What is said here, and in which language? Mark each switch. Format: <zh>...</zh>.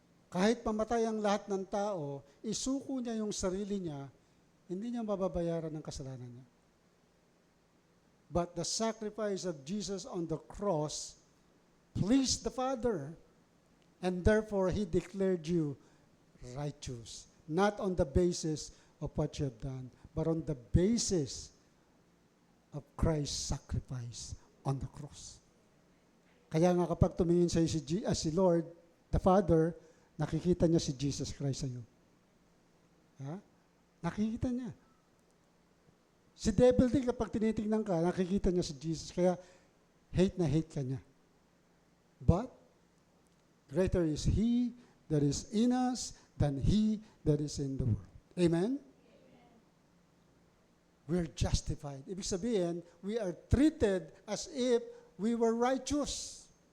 <tl>Kahit mamatay ang lahat ng tao, isuko niya yung sarili niya, hindi niya mababayaran ng kasalanan niya.</tl> <en>But the sacrifice of Jesus on the cross pleased the Father, and therefore He declared you righteous. Not on the basis of what you have done, but on the basis of Christ's sacrifice on the cross.</en> <tl>Kaya nga kapag tumingin sa si Lord,</tl> <en>the Father,</en> <tl>nakikita niya si Jesus Christ sa iyo. Ha? Nakikita niya. Si devil din kapag tinitingnan ka, nakikita niya si Jesus. Kaya hate na hate ka niya.</tl> <en>But greater is He that is in us than he that is in the world. Amen? We're justified.</en> <tl>Ibig sabihin,</tl> <en>we are treated as if we were righteous.</en>